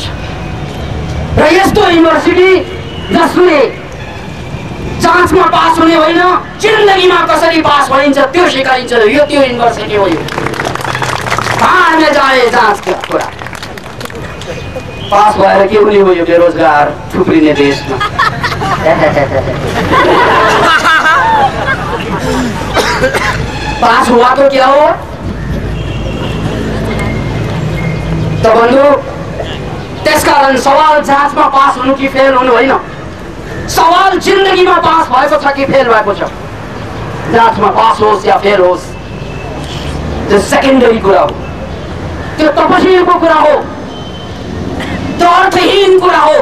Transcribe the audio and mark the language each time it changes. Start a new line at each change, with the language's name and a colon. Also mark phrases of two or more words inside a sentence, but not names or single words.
Nepali: र यस्तो युनिभर्सिटी जसले जाँचमा पास हुने होइन, जिन्दगीमा कसरी पास भइन्छ त्यो सिकाइन्छ, यो त्यो युनिभर्सिटी हो। यो कहाँ जाए जाँच कुरा, पास भएर के हुने हो यो बेरोजगार थुप्रिने देशमा।
Hindi: पास हुआ तो क्या हो तो बंधु,
Nepali: त्यसकारण सवाल जाँचमा पास हुनु कि फेल हुनु होइन, सवाल जिन्दगीमा पास भएको छ कि फेल भएको छ। जाँचमा पास होस् या फेल होस् त्यो सेकेन्डरी कुरा हो, त्यो तपस्याको कुरा हो, त्यो अर्थहीन कुरा हो।